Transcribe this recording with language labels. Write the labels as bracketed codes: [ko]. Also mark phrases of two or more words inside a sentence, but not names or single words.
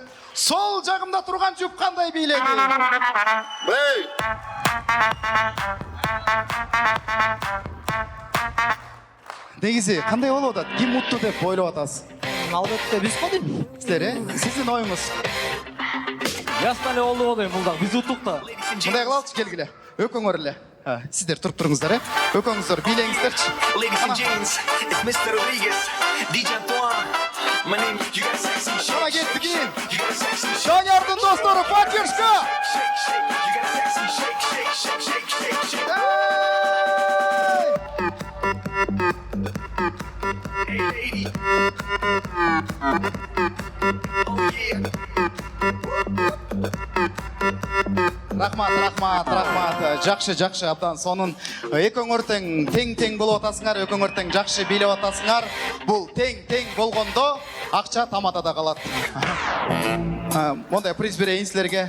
[ky] Сол жагымда турган жуп кандай бийледи? Негизи кандай болуп атат? Ким муттуу деп ойлоп атасыз? Албетте биз го дейм. Силер, сиздин оюңуз? Ясно эле болду дейм, бул дагы биз уттук да. Мындай кылалычы, келгиле. Өкөңөр эле. Сиздер туруп туруңуздар, Өкөңүздөр бийлеңиздерчи. [en] Ladies and gents, it's Mr. Rodriguez, DJ Antoine. My name, you got a sexy shake. [ky] Кана кеттик кийин. [en] You got a sexy shake. [ky] Даниярдын достору, поддержка! [en] Shake. You got a sexy shake. Hey lady. [ky] Рахмат. Жакшы. Абдан сонун экөөңөр тең болуп атасыңар, экөөңөр тең жакшы бийлеп атасыңар. Бул тең болгондо акча тамадада калат. Мондай приз берейин силерге.